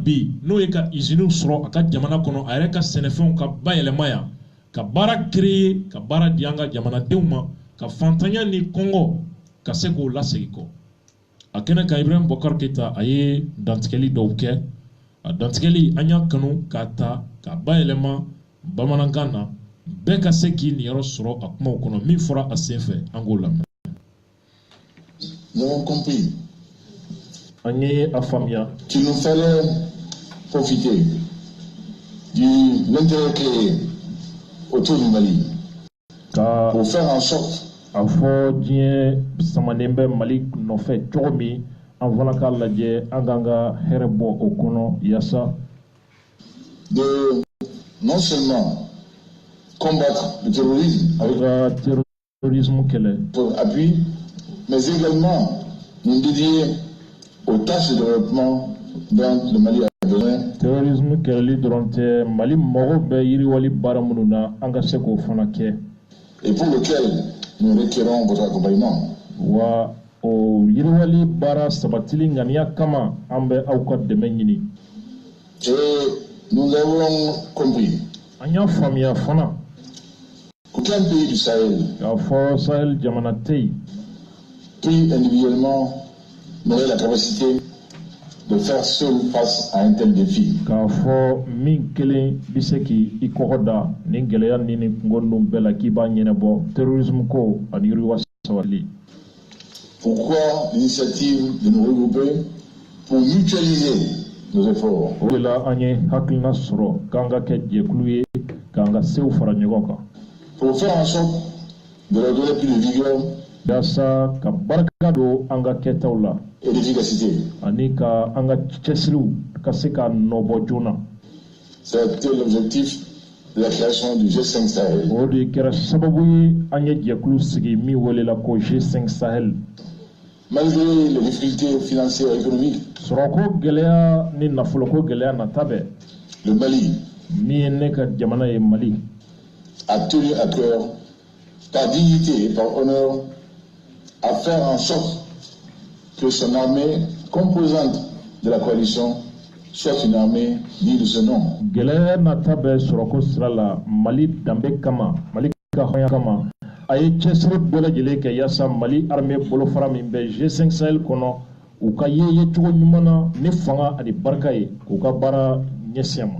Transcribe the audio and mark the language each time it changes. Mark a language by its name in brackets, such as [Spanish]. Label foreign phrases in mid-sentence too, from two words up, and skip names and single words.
[Bambara] bi n'o ye ka usines sɔrɔ a ka jamana kɔnɔ a yɛrɛ ka sɛnɛfɛnw ka bayɛlɛma yan ka baara créer ka baara di an ka jamanadenw ma ka fantanya ni kɔngɔ ka se k'o lasegin kɔ a kɛnɛ kan Ibrahim Bokar Keita a ye dantigɛli dɔw kɛ a dantigɛli an y'a kanu k'a ta k'a bayɛlɛma bamanankan na bɛɛ ka se k'i niyɔrɔ sɔrɔ a kumaw kɔnɔ min fɔra a sen fɛ an k'o lamɛn. [French] Nous avons compris [Bambara] an ye a faamuya [French] qu'il nous fallait profiter de l'intérêt créé autour du Mali pour faire en sorte [Bambara] a fɔ diɲɛ samanen bɛ Mali nɔfɛ cogo min an fana k'a lajɛ an k'an ka hɛrɛ bɔ o kɔnɔ yaasa [French] de non seulement combattre le terrorisme [Bambara] avec ka terrorisme kɛlɛ [French] pour appui, mais également nous dédier aux tâches de développement dont le Mali a besoin. [Bambara] Terrorisme kɛlɛli dɔrɔn tɛ Mali mago bɛ yiriwali baara minnu na an ka se k'o fana kɛ [French] et pour lequel nous requérons votre accompagnement. [Bambara] Wa o yiriwali baara sabatili ŋaniya kama an bɛ aw ka dɛmɛ ɲini. [French] Et nous avons compris [Bambara] An y'a faamuya fana [French] qu'aucun pays du Sahel, [Bambara] k'a fɔ Sahel jamana tɛ yen [French] pris individuellement, n'aurait la capacité de faire seul face à un tel défi. [Bambara] K'a fɔ min kelen bɛ se k'i kɔkɔ da ni gɛlɛya ni kungo ninnu bɛɛ la k'i b'a ɲɛnabɔ terrorisme ko ani yiriwa sabali. [French] Pourquoi l'initiative de nous regrouper pour mutualiser nos efforts? [Bambara] O de la an ye hakilina sɔrɔ k'an ka kɛ jɛkulu ye k'an ka sew fara ɲɔgɔn kan. [French] Pour faire en sorte de leur donner plus de vigueur [Bambara] Yaasa ka barika don an ka kɛtaw la [French] et d'efficacité. [Bambara] ani ka an ka cɛsiriw ka se ka nɔbɔ joona. [French] C'était l'objectif de la création du G5 Sahel. [Bambara] O de kɛra sababu ye an ye jɛkulu sigi min welela ko G5 Sahel. [French] Malgré les difficultés financières et économiques, [Bambara] Sɔrɔko gɛlɛya ni nafoloko gɛlɛya nata bɛɛ [French] le Mali [Bambara] min ye ne ka jamana ye Mali [French] a tenu à cœur, par dignité et par honneur, à faire en sorte que son armée composante de la coalition soit une armée digne de ce nom. [Bambara] Gɛlɛya nata bɛɛ sɔrɔko sira la Mali danbe kama Mali ka hɔnya kama a ye cɛsiri bɛɛ lajɛlen kɛ yaasa Mali armée bolofara min bɛ G5 Sahel kɔnɔ u ka ye cogo ɲuman na ni fanga ani barika ye k'u ka baara ɲɛsin ma.